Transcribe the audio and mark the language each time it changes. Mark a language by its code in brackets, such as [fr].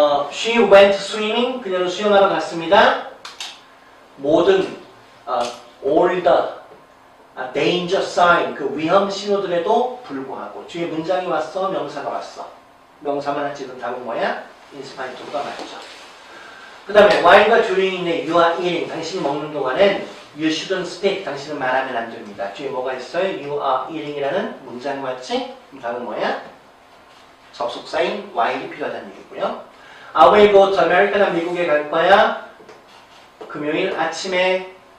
[en] She went swimming. [ko] 그녀는 수영하러 갔습니다. 모든 [en] all the danger sign, [ko] 그 위험 신호들에도 불구하고 뒤에 문장이 왔어, 명사가 왔어. 명사만 지금 답은 뭐야? 인스파이토가 맞죠. 그 다음에 while과 during인데 [en] you are eating. [ko] 당신이 먹는 동안엔 [en] you shouldn't speak. [ko] 당신은 말하면 안 됩니다. 뒤에 뭐가 있어요? [en] You are eating [ko] 이라는 문장이 왔지? 답은 뭐야? 접속사인 while이 필요하다는 얘기고요. [en] I will go to America. [ko] 난 미국에 갈 거야. 금요일 아침에.